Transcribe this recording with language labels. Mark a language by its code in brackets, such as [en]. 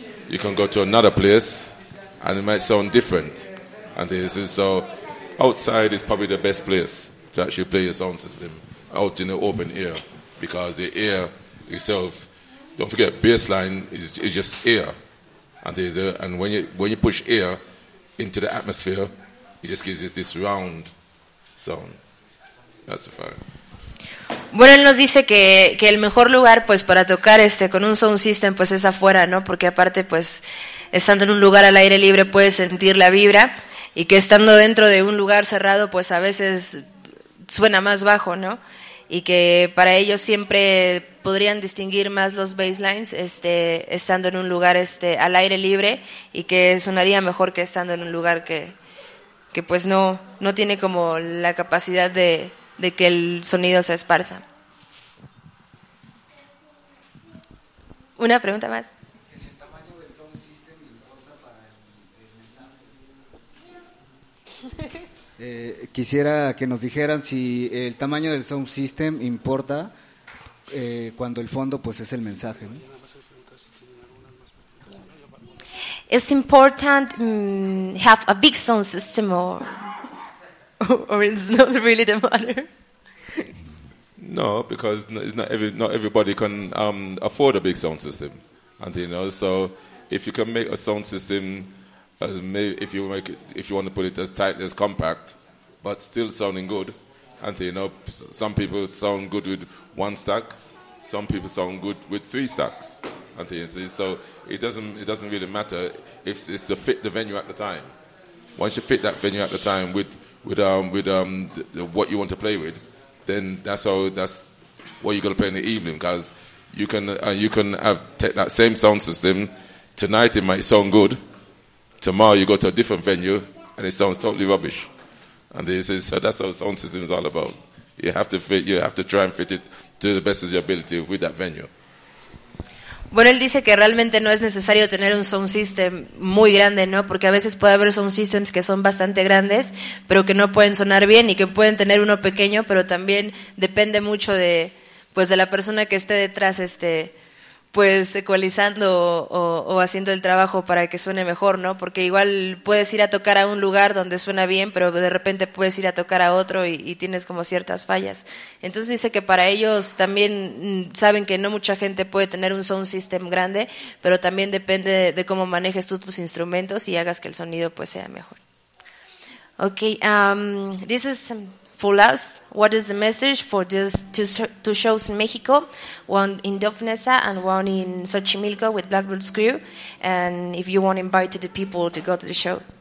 [en] You can go to another place and it might sound different, and this is so outside is probably the best place to actually play your sound system, out in the open air, because the air itself, don't forget, bassline is just air, and when you push air into the atmosphere, it just gives this round sound. That's the fact. [es] Bueno, él nos dice que el mejor lugar pues para tocar con un sound system pues es afuera, ¿no? Porque aparte pues estando en un lugar al aire libre puedes sentir la vibra, y que estando dentro de un lugar cerrado pues a veces suena más bajo, ¿no? Y que para ellos siempre podrían distinguir más los baselines estando en un lugar al aire libre, y que sonaría mejor que estando en un lugar que pues no tiene como la capacidad de que el sonido se esparza. ¿Una pregunta más? ¿Es el tamaño del sound system importa para Quisiera que nos dijeran si el tamaño del sound system importa cuando el fondo pues es el mensaje, ¿no? [en] it's important have a big sound system or it's not really the matter. No, because it's not everybody can afford a big sound system, and you know, so if you can make a sound system if you want to put it as tight as compact, but still sounding good, and you know, some people sound good with one stack, some people sound good with three stacks, and you know, so it doesn't really matter if it's to fit the venue at the time. Once you fit that venue at the time with what you want to play with, then that's what you're gonna play in the evening, because you can take that same sound system tonight. It might sound good. Tomorrow you go to a different venue and it sounds totally rubbish. And so that's what sound system is all about. You have to try and fit it to the best of your ability with that venue. [es] Bueno, él dice que realmente no es necesario tener un sound system muy grande, ¿no? Porque a veces puede haber sound systems que son bastante grandes, pero que no pueden sonar bien, y que pueden tener uno pequeño, pero también depende mucho de la persona que esté detrás, pues ecualizando o haciendo el trabajo para que suene mejor, ¿no? Porque igual puedes ir a tocar a un lugar donde suena bien, pero de repente puedes ir a tocar a otro y tienes como ciertas fallas. Entonces dice que para ellos también saben que no mucha gente puede tener un sound system grande, pero también depende de cómo manejes tú tus instrumentos y hagas que el sonido pues sea mejor. [en] Okay, this is for us, what is the message for these two shows in Mexico, one in Dofnesa and one in Xochimilco with Black Roots Crew, and if you want to invite the people to go to the show?